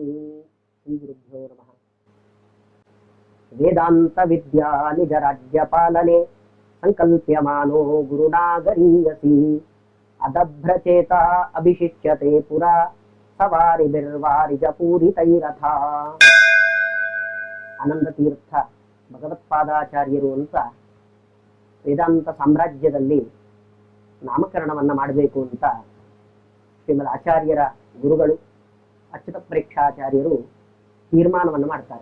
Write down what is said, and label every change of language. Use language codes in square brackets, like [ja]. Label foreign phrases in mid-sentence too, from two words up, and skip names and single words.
[sa] श्रीगुरुभ्यो नमः। वेदांत विद्या निज राज्य पालने संकल्प्यमानो गुरुनागरीयसी अदभ्रचेता अभिषिच्यते पुरा सवारिभिर्वारिज पूरितैरथा। [kn] ಆನಂದ ತೀರ್ಥ ಭಗವತ್ಪಾದಾಚಾರ್ಯರು ಅಂತ ವೇದಾಂತ ಸಾಮ್ರಾಜ್ಯದಲ್ಲಿ ನಾಮಕರಣವನ್ನ ಮಾಡಬೇಕು ಅಂತ ಶ್ರೀಮದ್ ಆಚಾರ್ಯರ ಗುರುಗಳು ಅಚ್ಯುತ ಪ್ರೇಕ್ಷಾಚಾರ್ಯರು ತೀರ್ಮಾನವನ್ನು ಮಾಡ್ತಾರೆ.